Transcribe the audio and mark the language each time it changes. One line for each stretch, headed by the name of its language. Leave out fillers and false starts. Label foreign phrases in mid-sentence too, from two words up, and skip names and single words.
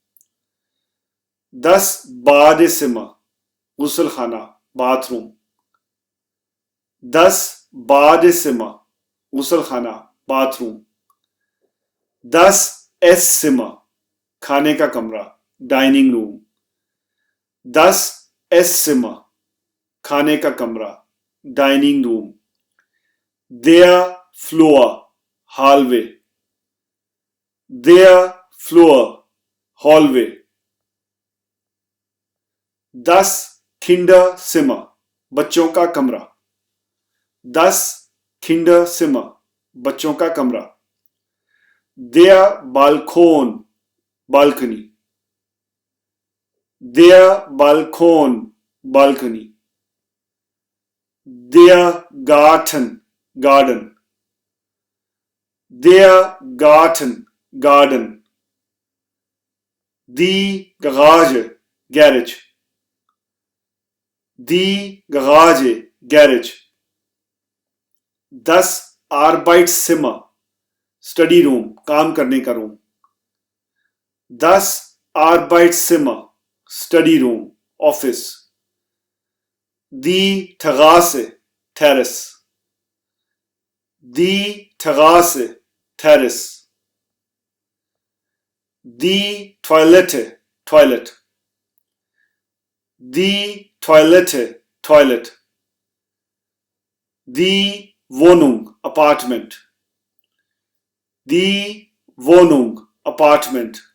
Hindi: 10 Badezimmer, गुसल खाना, बाथरूम, 10 Badezimmer, गुसल खाना, बाथरूम, 10 Esszimmer, खाने का कमरा,
English: dining room,
Hindi: 10 Esszimmer, खाने का कमरा,
English: dining room,
German: Der Flur, hallway, der Flur, hallway, 10 Kinderzimmer,
Hindi: बच्चों का कमरा, 10 Kinderzimmer, बच्चों का कमरा,
German: der Balkon, बालकनी, der Balkon, बालकनी, der Garten, गार्डन, der Garten, गार्डन, die Garage, गैरेज, die Garage,
English: गैरेज, 10 Arbeitszimmer, study room,
Hindi: काम करने का रूम,
English: 10 Arbeitszimmer, study room, ऑफिस,
German: die Terrasse, टेरेस, die Terrasse, Terrace, die Toilette, Toilet, die Toilette, Toilet, die Wohnung, Apartment, die Wohnung, Apartment,